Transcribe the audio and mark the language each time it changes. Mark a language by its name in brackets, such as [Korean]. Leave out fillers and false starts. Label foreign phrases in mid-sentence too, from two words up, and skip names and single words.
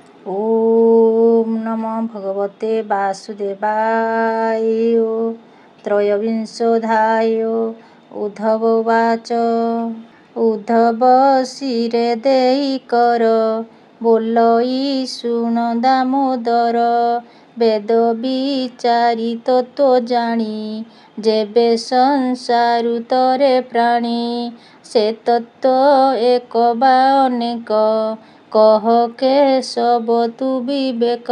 [Sanskrit] ओम नमो भगवते वासुदेवाय। त्रयोविंशोऽध्याय। उद्धव उवाच। [Odia] ଉଦ୍ଧବ ଶିରେ ଦେଇ କର ବୋଲଇ ଶୁଣ ଦାମୋଦର। ବେଦ ବିଚାରି ତତ୍ତ୍ୱ ଜାଣି ଯେବେ ସଂସାରୁ ତରେ ପ୍ରାଣୀ। ସେ ତତ୍ତ୍ୱ ଏକ ବା ଅନେକ କହ କେଶବ ତୁ ବିବେକ।